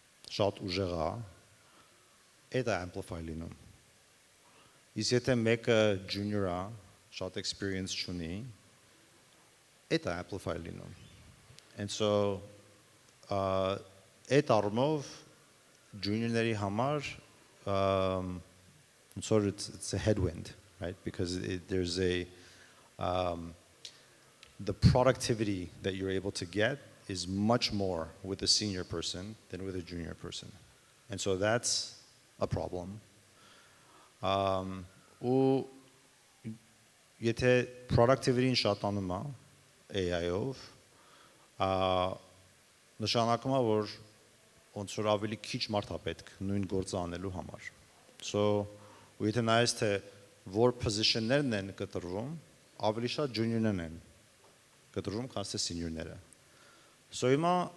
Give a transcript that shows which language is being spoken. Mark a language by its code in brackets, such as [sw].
[hy] շատ ուժեղ է, դա amplify լինում։ Իսկ եթե մեկը junior է, շատ experience չունի, դա amplify լինում։ [en] And so [hy] այդ առումով junior-ների համար [en] it's a headwind, right? Because there's the productivity that you're able to get is much more with a senior person than with a junior person. And so that's a problem. [hy] Ու եթե productivity-ն շատանում է AI-ով, նշանակում է, որ ոնց որ ավելի քիչ մարդ է պետք նույն գործը անելու համար։ So, ու եթե նայես թե որ position-ներն են կտրվում, ավելի շատ junior-ներն են կտրվում, քան թե senior-ները։ So հիմա